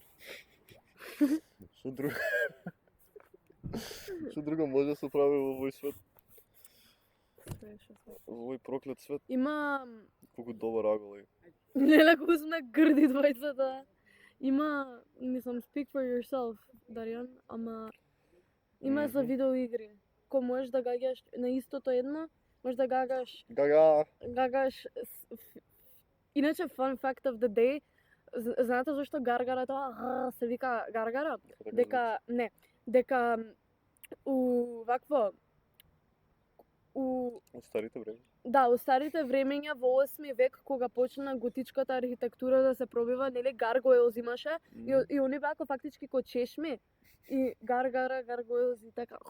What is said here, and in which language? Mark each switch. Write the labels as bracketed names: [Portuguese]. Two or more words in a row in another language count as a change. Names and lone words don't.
[Macedonian] Што друго? Што друго може да се прави во овој свет? Во овој проклет свет? Има... Колку добар агол е. Леле, колку сме грди двојцата. Има, мислам, [English] speak for yourself, [Macedonian] Даријан, ама... Има за видеоигри. Ко можеш да гаѓаш на истото едно, можеш да гагаш... Гагаш... Иначе, [English] fun fact of the day, [Macedonian] знаете зашто гаргара тоа се вика гаргара? Дека, не, дека у вакво... У старите време. Да, у старите времења во 8 век кога почна готичката архитектура да се пробива, нели гаргоелз имаше и они беа фактички ко чешми и гаргоелз и така.